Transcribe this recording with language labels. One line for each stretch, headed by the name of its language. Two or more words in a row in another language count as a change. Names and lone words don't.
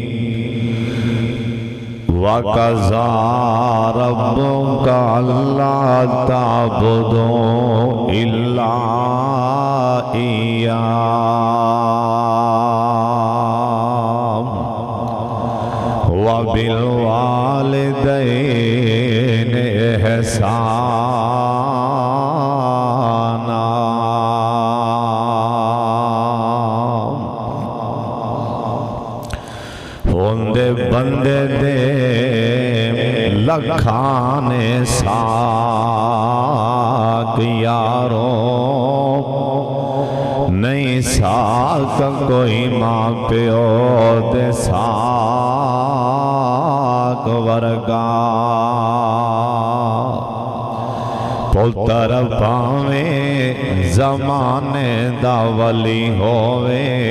Arabic: وَقَضَى رَبُّكَ أَلَّا تَعْبُدُوا إِلَّا إِيَّاهُ وَبِالْوَالِدَيْنِ إِحْسَانًا
Punjabi: ہوندے بندے دے لکھانے ساک یارو نہیں ساک کوئی ماں پیو دے ساک ورگا پتر پاویں زمانے دا ولی ہووے